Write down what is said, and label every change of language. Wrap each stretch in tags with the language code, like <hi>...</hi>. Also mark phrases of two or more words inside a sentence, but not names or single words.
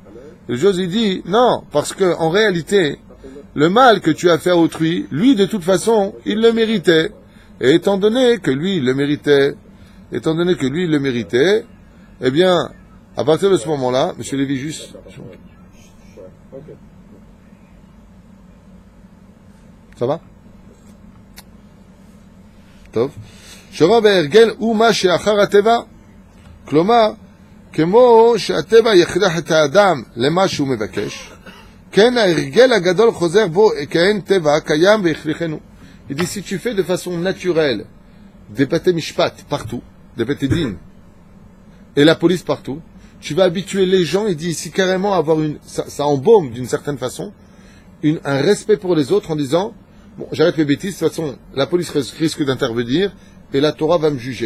<fr>Et le juge, il dit, non, parce que, en réalité, le mal que tu as fait à autrui, lui, de toute façon, il le méritait. Et étant donné que lui, il le méritait, eh bien, à partir de ce moment-là, monsieur Lévy, juste... Ça va?</fr> <he>טוב. שורה בהרגל הוא מה שאחר הטבע. כלומר, כמו שהטבע יכריח את האדם למה שהוא מבקש, כן ההרגל הגדול חוזר בו כאין טבע קיים והכריחנו.</he> <fr>Il dit, si tu fais de façon naturelle des</fr> <he>בתי משפט</he> <fr>partout, des</fr> <he>בתי דין,</he> <fr>et la police partout, tu vas habituer les gens, il dit ici carrément avoir ça embaume d'une certaine façon, un respect pour les autres en disant, bon, j'arrête mes bêtises, de toute façon, la police risque d'intervenir, et la Torah va me juger.</fr>